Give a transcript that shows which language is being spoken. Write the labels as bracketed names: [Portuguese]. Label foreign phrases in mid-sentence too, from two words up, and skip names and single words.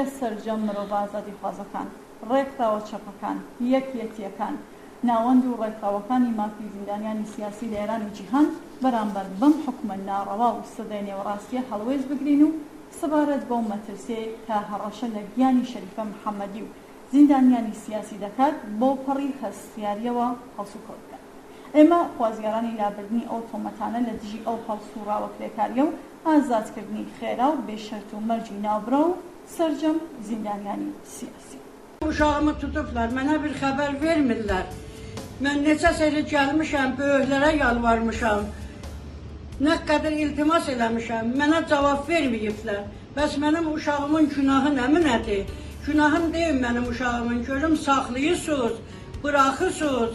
[Central Kurdish] سەرجەم مرۆڤ ئازادی خوازەکان، ڕێکخراوە چەپەکان، یەکیەتیەکان، ناوەند و ڕێکخراوەکانی مافی زیندانیانی سیاسی لە ئێران و جیهان بەرامبەر بەم حکومە ناڕەوا و سەدای نێوەڕاستیە هەڵوێز بگرین و سەبارەت بەو مەترسێ کە هەڕەشە لە گیانی شەریفە محەممەدی و زیندانیانی سیاسی دەکات بۆ پەڕی هەستیاریەوە هەڵسوکەوت بکەن. ئێمە خوازیارانی لابردنی ئەو تۆمەتانە لە دژی ئەو هەڵسوڕاوە کرێکاریە و ئازادکردنی خێرا و بێشەرت و مەرجی ناوبڕە و سەرجەم زیندانیانی سیاسی. [Azerbaijani] Uşağımı tutublar, mənə bir xəbər vermirlər. Mən neçə sərə gəlmişəm, böyüklərə yalvarmışam. Nə qədər iltimas eləmişəm, mənə cavab verməyiblər. Bəs mənim uşağımın günahı nədir? Günahım deyil mənim uşağımın, görüm saxlayırsınız, bıraxırsınız.